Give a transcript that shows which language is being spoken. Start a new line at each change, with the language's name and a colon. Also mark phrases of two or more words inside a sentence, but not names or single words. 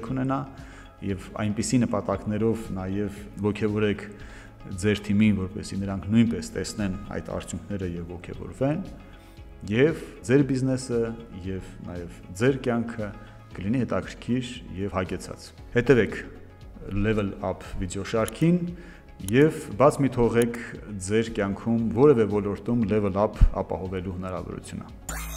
Armenian: ունենա եւ այնպիսի նպատակներով նաեւ ողջևորեք ձեր թիմին, որպեսզի նրանք նույնպես տեսնեն այդ արդյունքները եւ ողջևորվեն եւ ձեր բիզնեսը եւ նաեւ ձեր կյանքը կլինի հետաքրքիր եւ հագեցած։ Հետևեք
English: Level Up
Armenian: վիդեոշարքին եւ բաց մի թողեք ձեր կյանքում որևէ ոլորտում level up ապահովելու հնարավորությունը։